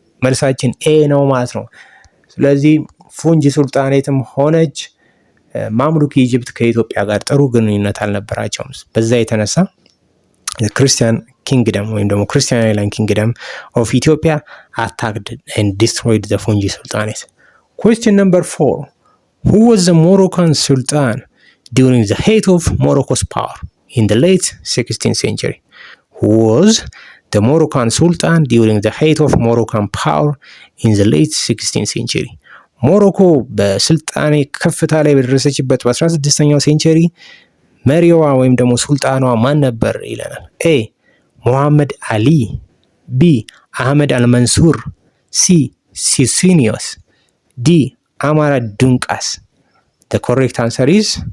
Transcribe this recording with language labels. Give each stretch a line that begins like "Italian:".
Amharic: መልሳችን ኤ ነው ማለት ነው። ስለዚህ ፉንጂ ሱልጣኔትም ሆነች ማምሉክ ኢጅፕት ከኢትዮጵያ ጋር ጥሩ ግንኙነት አልነበራቸውም። በዛ የተነሳ ክርስቲያን ኪንግደም ወይም ደግሞ ክርስቲያን አይላንድ ኪንግደም ኦፍ ኢትዮጵያ
English: attacked and destroyed the Fungi Sultanate. Question number 4. Who was the Moroccan Sultan during the height of Morocco's power in the late 16th century? Who was the Moroccan Sultan during the height of Moroccan power in the late 16th century?
Amharic: ሞሮኮ በስልጣኔ ከፍታ ላይ በደረሰችበት በ16ኛው ሴንቸሪ መሪዋ ወይም ደግሞ ሱልጣኗ ማን ነበር ይለናል። ኤ ሙሐመድ አሊ፣ ቢ አህመድ አልመንሱር፣ ሲ ሲሲኒዮስ፣ ዲ አማራ ዱንቃስ።
English: the correct answer is